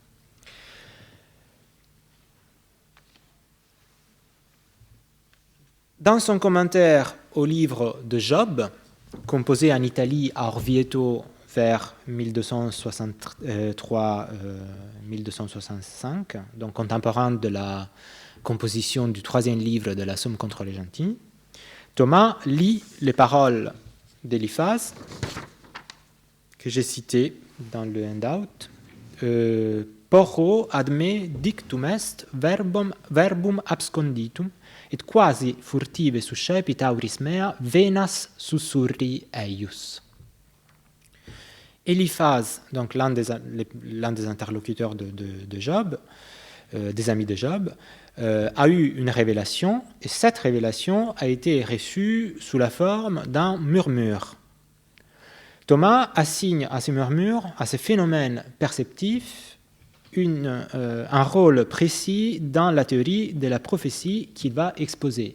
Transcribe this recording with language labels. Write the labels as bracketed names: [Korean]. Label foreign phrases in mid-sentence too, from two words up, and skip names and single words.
[French] Dans son commentaire au livre de Job, composé en Italie à Orvieto vers 1263-1265, donc contemporain de la composition du 3e livre de la Somme contre les gentils, Thomas lit les paroles d'Eliphaz, que j'ai citées dans le handout. [Latin] Porro adme dictum est verbum absconditum, et quasi furtive suscepit auris mea venas sussurri eius. [French] Eliphaz, donc l'un des interlocuteurs de Job, des amis de Job, a eu une révélation, et cette révélation a été reçue sous la forme d'un murmure. Thomas assigne à ces murmures, à ces phénomènes perceptifs, un rôle précis dans la théorie de la prophétie qu'il va exposer.